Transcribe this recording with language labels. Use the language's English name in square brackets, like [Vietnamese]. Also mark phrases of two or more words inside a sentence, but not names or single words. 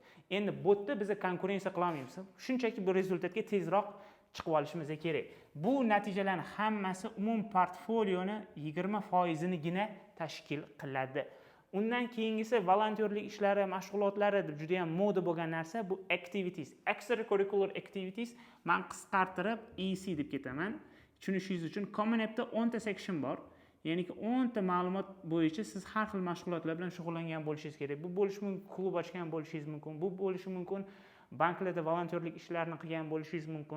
[Uzbek] Endi bu yerda biz konkurensiya qila olmaymiz. Shunchaki bu rezultatga tezroq chiqib olishimiz kerak. Bu natijalarning hammasi umum portfolioni 20%nigina tashkil qiladi. Undan keyingisi volontyorlik ishlari, mashg'ulotlari deb juda ham moda bo'lgan narsa bu [English] activities, extracurricular activities. [Uzbek] Men qisqartirib EC deb ketaman. Tushunishingiz uchun Common App'da 10 ta section bor. Ya'ni 10 ta ma'lumot bo'yicha siz har xil mashg'ulotlar bilan shug'ullangan bo'lishingiz kerak. Bu bo'lishi mumkin, klub ochgan bo'lishingiz mumkin. Bu bo'lishi mumkin, banklarda volontyorlik ishlarini qilgan bo'lishingiz mumkin.